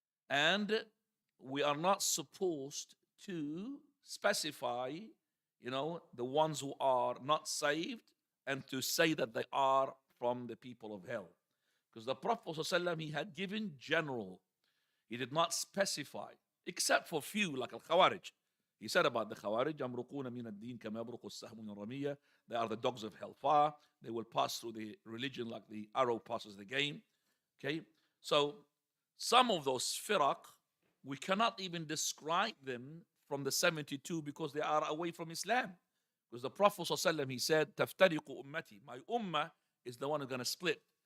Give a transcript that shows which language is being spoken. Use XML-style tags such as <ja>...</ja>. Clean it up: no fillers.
<en>And we are not supposed to specify, the ones who are not saved and to say that they are from the people of hell. Because the Prophet ﷺ, he had given general. He did not specify, except for few like Al-Khawarij. He said about the Khawarij,</en> <ar>يَمْرُقُونَ مِنَ الدِّينِ كَمَا يَمْرُقُ السَّهْمُ مِنَ الرَّمِيَّةِ.</ar> <en>They are the dogs of hellfire. They will pass through the religion like the arrow passes the game. Okay? So some of those firaq, we cannot even describe them from the 72 because they are away from Islam. Because the Prophet ﷺ, he said,</en> <ar>تَفْتَرِقُ أُمَّتِي.</ar> <en>My ummah is the one who's going to split.</en>